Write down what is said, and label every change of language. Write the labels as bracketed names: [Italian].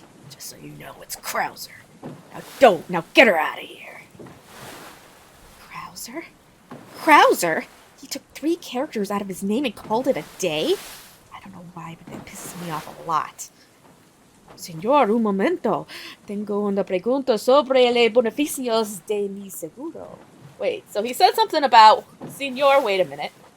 [English] Just so you know, it's Krauser. Now get her out of here. Krauser? Krauser? He took 3 characters out of his name and called it a day? I don't know why, but that pisses me off a lot. [Spanish] Señor, un momento. Tengo una pregunta sobre los beneficios de mi seguro. [English] Wait, so he said something about... Señor, wait a minute.